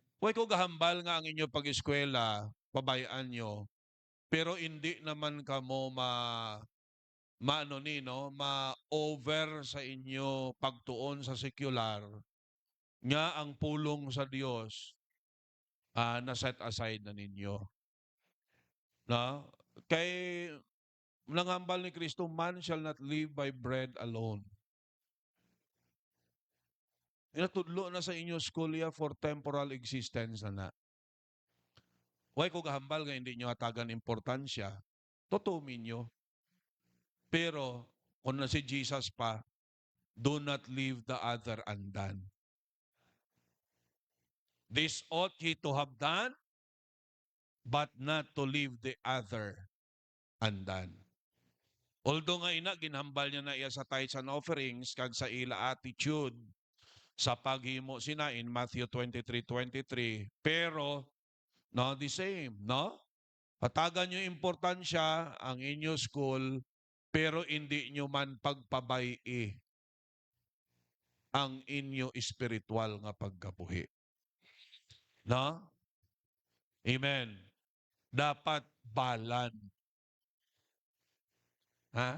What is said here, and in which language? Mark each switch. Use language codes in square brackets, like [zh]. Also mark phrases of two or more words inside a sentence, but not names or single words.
[hil] Huwag ko gahambal nga ang inyo pag-eskwela, [tl] pabayaan nyo, pero hindi naman [hil] kamo ma-over sa inyo pagtuon sa secular nga ang pulong sa Dios na [en] set aside [hil] na ninyo. No? Kay nanghambal ni Kristo, [en] man shall not live by bread alone. [hil] Inatudlo na sa inyo [en] school for temporal existence [hil] na. Huwag ko gahambal nga hindi nyo hatagan importansya. Totoo minyo. Pero, kung na si Jesus pa, [en] do not leave the other undone. This ought ye to have done, but not to leave the other undone. [hil] Although nga ina, ginhambal niya na iya sa [en] tithes and offerings, [hil] kag sa ila attitude, sa paghimo sina [en] in Matthew 23:23, [hil] pero, no, [en] the same, no? [hil] Hatagan nyo importansya ang inyo school, pero hindi nyo man pagpabayi ang inyo espiritual nga pagkabuhi. No? Amen. Dapat balan. Ha?